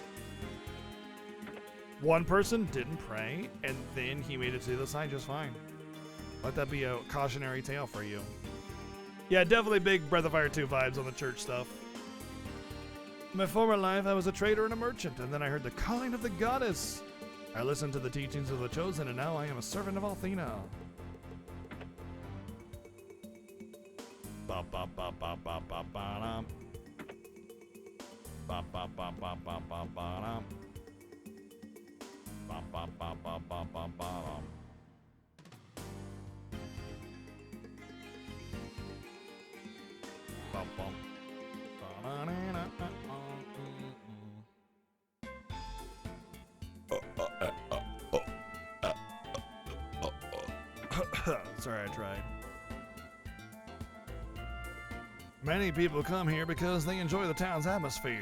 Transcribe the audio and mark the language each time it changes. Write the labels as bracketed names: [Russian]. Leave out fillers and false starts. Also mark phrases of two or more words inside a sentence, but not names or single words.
[English] One person didn't pray, and then he made it to the other side just fine. Let that be a cautionary tale for you. Yeah, definitely big Breath of Fire 2 vibes on the church stuff. In my former life, I was a trader and a merchant, and then I heard the calling of the goddess. I listened to the teachings of the Chosen, and now I am a servant of Althena. Ba ba ba ba ba ba ba dum. Ba ba ba ba ba ba ba dum. Ba ba ba ba ba ba ba dum. Ba bum. Ba na na na. Sorry, I tried. Many people come here because they enjoy the town's atmosphere.